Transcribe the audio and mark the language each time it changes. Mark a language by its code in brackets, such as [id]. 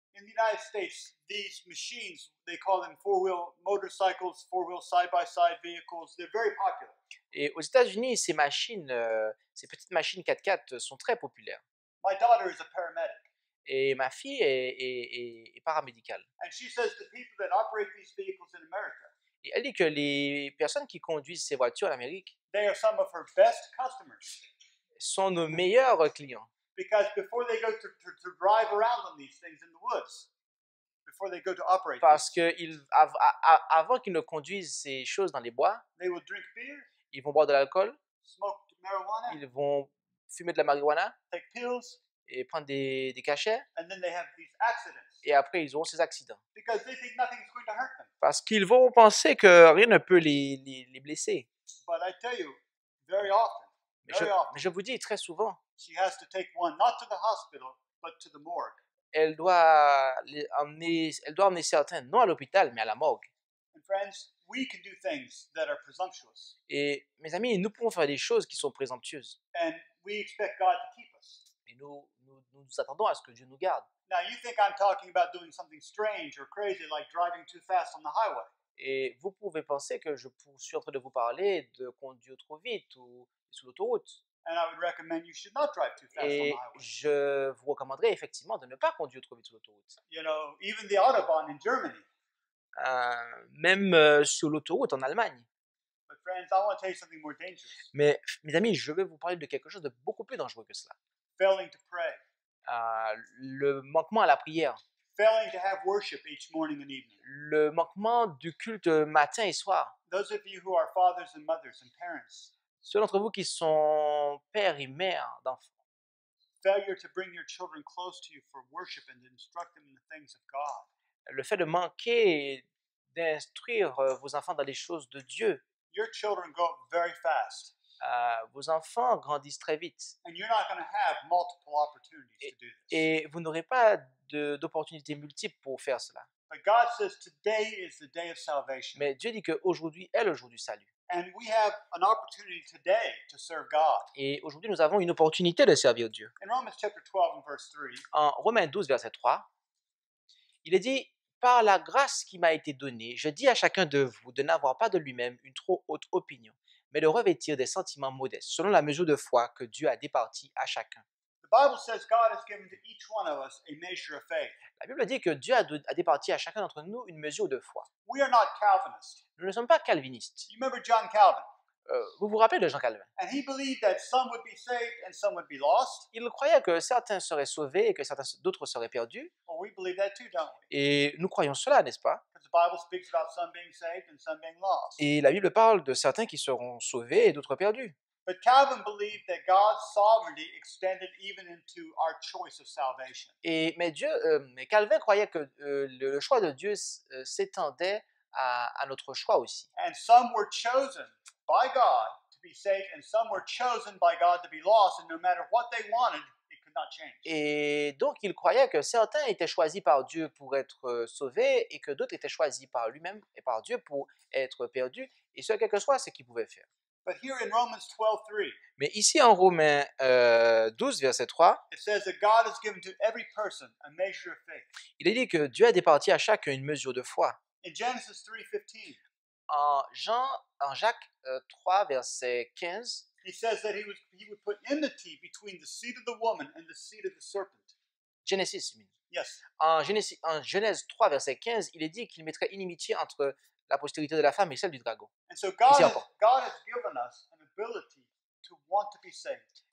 [en] In the United States, these machines, they call them four-wheel motorcycles, four-wheel side-by-side vehicles. They're very popular. [fr] Et aux États-Unis, ces petites machines 4x4 sont très populaires. [en] My daughter is a paramedic. [fr] Et ma fille est paramédicale. [en] And she says the people that operate these vehicles in America, [fr] et elle dit que les personnes qui conduisent ces voitures en Amérique [en] they are some of her best customers. [fr] Sont nos meilleurs clients. [en] Because before they go to drive around on these things in the woods, before they go to operate, [fr] parce que avant qu'ils ne conduisent ces choses dans les bois, [en] they will drink beer, [fr] ils vont boire de l'alcool, [en] smoke marijuana, [fr] ils vont fumer de la marijuana, [en] take pills, [fr] et prendre des cachets, [en] and then they have these accidents. [fr] Et après ils auront ces accidents. [en] Because they think nothing's going to hurt them. [fr] Parce qu'ils vont penser que rien ne peut les blesser. [en] But I tell you, very often. [fr] Mais je vous dis très souvent, [en] she has to take one not to the hospital but to the morgue. [fr] Elle doit emmener certains non à l'hôpital mais à la morgue. [en] And friends, we can do things that are presumptuous. [fr] Et mes amis, nous pouvons faire des choses qui sont présomptueuses. [en] And we expect God to keep us. [fr] Et nous attendons à ce que Dieu nous garde. [en] Now you think I'm talking about doing something strange or crazy like driving too fast on the highway. [fr] Et vous pouvez penser que je suis en train de vous parler de conduire trop vite ou sur l'autoroute. [en] And I would recommend you should not drive too fast on the [fr] Et [en] highway. [fr] je vous recommanderais effectivement de ne pas conduire trop vite sur l'autoroute. [en] You know, even the Autobahn in Germany. [fr] Même sur l'autoroute en Allemagne. [en] But friends, I want to tell you something more dangerous. [fr] Mais mes amis, je vais vous parler de quelque chose de beaucoup plus dangereux que cela. [en] Failing to pray. [fr] Le manquement à la prière. [en] Failing to have worship each morning and evening. [fr] Le manquement du culte matin et soir. [en] Those of you who are fathers and mothers and parents. [fr] Ceux d'entre vous qui sont pères et mères d'enfants. [en] Failure to bring your children close to you for worship and to instruct them in the things of God. [fr] Le fait de manquer d'instruire vos enfants dans les choses de Dieu. [en] Your children grow up very fast. [fr] Vos enfants grandissent très vite. [en] And you're not going to have multiple opportunities to do this. [fr] Et vous n'aurez pas d'opportunités multiples pour faire cela. [en] But God says today is the day of salvation. [fr] Mais Dieu dit qu'aujourd'hui est le jour du salut. [en] And we have an opportunity today to serve God. [fr] Et aujourd'hui, nous avons une opportunité de servir Dieu. [en] In Romans chapter 12 and verse 3. [fr] En Romains 12, verset 3, il est dit: par la grâce qui m'a été donnée, je dis à chacun de vous de n'avoir pas de lui-même une trop haute opinion, mais de revêtir des sentiments modestes, selon la mesure de foi que Dieu a départie à chacun. [en] The Bible says God has given to each one of us a measure of faith. [fr] La Bible dit que Dieu a départi à chacun d'entre nous une mesure de foi. [en] We are not Calvinists. [fr] Nous ne sommes pas calvinistes. [en] You remember John Calvin? [fr] Vous vous rappelez de Jean Calvin? [en] And he believed that some would be saved and some would be lost. [fr] Il croyait que certains seraient sauvés et que d'autres seraient perdus. [en] Well, we believe that too, don't we? [fr] Et nous croyons cela, n'est-ce pas? [en] Because the Bible speaks about some being saved and some being lost. [fr] Et la Bible parle de certains qui seront sauvés et d'autres perdus. [en] But Calvin believed that God's sovereignty extended even into our choice of salvation. [fr] Mais Calvin croyait que le choix de Dieu s'étendait à notre choix aussi. [en] And some were chosen by God to be saved, and some were chosen by God to be lost, and no matter what they wanted, it could not change. [fr] Et donc il croyait que certains étaient choisis par Dieu pour être sauvés et que d'autres étaient choisis par lui-même et par Dieu pour être perdus, et ce, quel que soit ce qu'ils pouvaient faire. [en] But here in Romans 12:3, [fr] Mais ici en Romains 12, verset 3, [en] it says that God has given to every person a measure of faith. [fr] il est dit que Dieu a départi à chacun une mesure de foi. [en] In Genesis 3:15, [fr] En Jacques 3, verset 15, [en] he says that he would put enmity between the seed of the woman and the seed of the serpent. Genesis. Yes. [fr] En Genèse 3, verset 15, il est dit qu'il mettrait inimitié entre la postérité de la femme et celle du dragon. [en] And so God has given us an ability to want to be saved.